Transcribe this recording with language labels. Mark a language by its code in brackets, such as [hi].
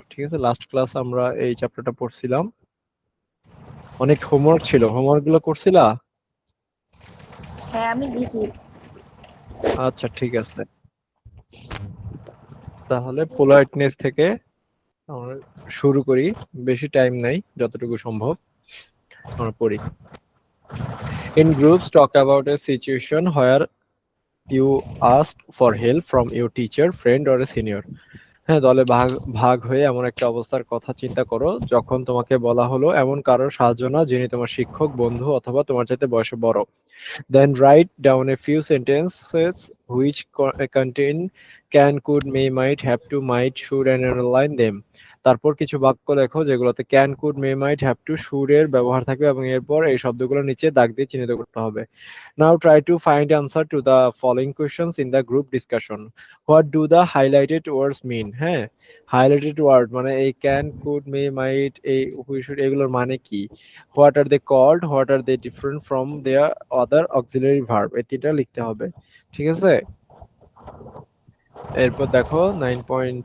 [bn] ঠিক আছে, last class আমরা এই চ্যাপ্টারটা পড়ছিলাম, অনেক হোমওয়ার্ক ছিল, হোমওয়ার্ক গুলো করছিলা? হ্যাঁ আমি দিছি। আচ্ছা ঠিক আছে, তাহলে পোলাইটনেস থেকে আমরা শুরু করি, বেশি টাইম নাই, যতটুকু সম্ভব আমরা পড়ি। [en] In groups, talk about a situation where you asked for help from your teacher, friend or a senior. [bn] হ্যাঁ, দলে ভাগ ভাগ হয়ে এমন একটা অবস্থার কথা চিন্তা করো যখন তোমাকে বলা হলো এমন কারোর সাহায্য না যিনি তোমার শিক্ষক, বন্ধু অথবা তোমার চাইতে বয়সে বড়। [en] Then write down a few sentences which contain can, could, may, might, have to, might, should and underline them. [bn] তারপর কিছু বাক্য লেখো যেগুলোতে can, could, May, mite, have to, should এর ব্যবহার থাকবে এবং এরপর এই শব্দগুলো নিচে দাগ দিয়ে চিহ্নিত করতে হবে। [en] Now try to find answer to the following questions in the group discussion. What do the highlighted words mean? [bn] হ্যাঁ, highlighted word মানে এই ক্যান, কুড, মে, মাইট, এই হুই, শুড এগুলোর মানে কি? [en] what are they called, what are they different from their other auxiliary verb, [bn] এই তিনটা লিখতে হবে। ঠিক আছে, এরপর দেখো 9.2